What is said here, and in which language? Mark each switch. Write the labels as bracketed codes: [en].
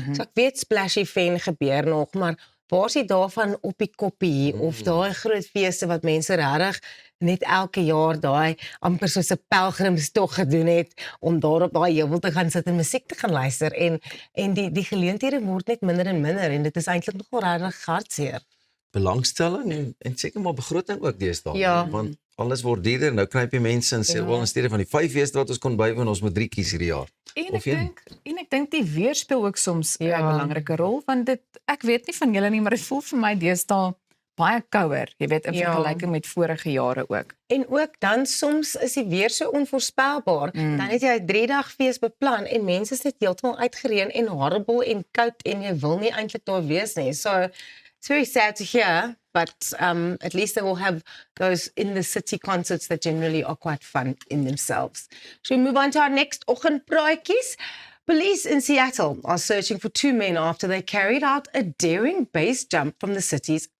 [af] So ek weet Splashy Fen gebeur nog, maar waar is dit daarvan op die koppie of daai groot feeste wat mense regtig net elke jaar daai amper soos 'n pelgrimstog gedoen het om daar op daai heuwel te gaan sit en musiek te gaan luister en die geleenthede word net minder en minder en dit is eintlik nogal regtig hartseer. Belangstelling en seker maar begroting ook deesdae. Ja. Want alles word duurder. Nou knyp jy mense en sê, Ja. wel in steede van die 5 feeste wat ons kon bywoon, ons moet 3 kies hierdie jaar. En Of ek dink die weer speel ook soms 'n Ja. belangrike rol, want dit, ek weet nie van julle nie, maar dit voel vir my deesdae baie kouer, jy weet, in Ja. vergelyking met vorige jare ook. En ook dan soms is die weer so onvoorspelbaar. Dan het jy 'n 3-dag fees beplan en mense is net heeltemal uitgereën en horrible en koud en jy wil nie eintlik daar wees nie. [en] So it's very sad to hear, but at least they will have those in the city concerts that generally are quite fun in themselves. Shall we move on to our next oggendpraatjies? Police in Seattle are searching for 2 men after they carried out a daring base jump from the city's